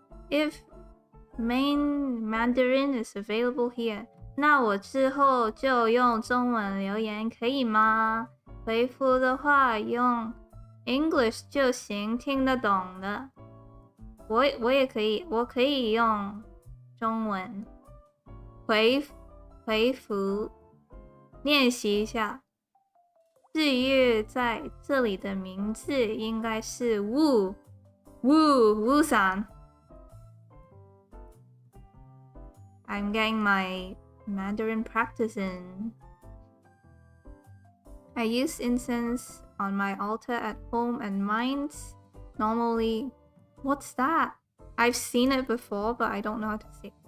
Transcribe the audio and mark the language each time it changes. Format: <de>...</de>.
<en>If main Mandarin is available here,</en> <zh>那我之后就用中文留言可以吗？回复的话用 English 就行，听得懂的。我也可以，我可以用中文回复练习一下。日月在这里的名字应该是 Wu san。</zh> <en>I'm getting my Mandarin practice in. I use incense on my altar at home and mine's normally... What's that? I've seen it before, but I don't know how to say it.</en>